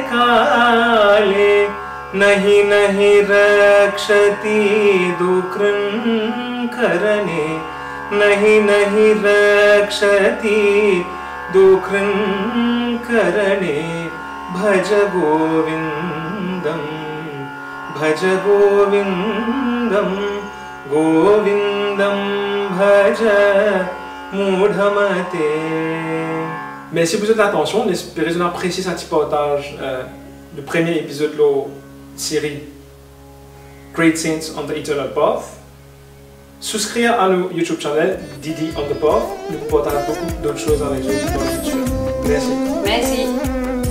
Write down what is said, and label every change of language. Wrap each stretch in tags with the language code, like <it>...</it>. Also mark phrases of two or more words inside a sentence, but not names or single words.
<sa>Kale, Nahi nahi rakshati dukran karane, Nahi nahi rakshati dukran karane, Bhaja Govindam, Bhaja Govindam, Govindam Bhaja Mudhamate.</sa> <fr>Merci pour votre attention. J'espère que vous avez apprécié ce petit partage du premier épisode de la série Great Saints on the Eternal Path. Souscrivez à notre YouTube channel Didi on the Path. Nous partageons beaucoup d'autres choses avec vous dans le futur. Merci. Merci.</fr>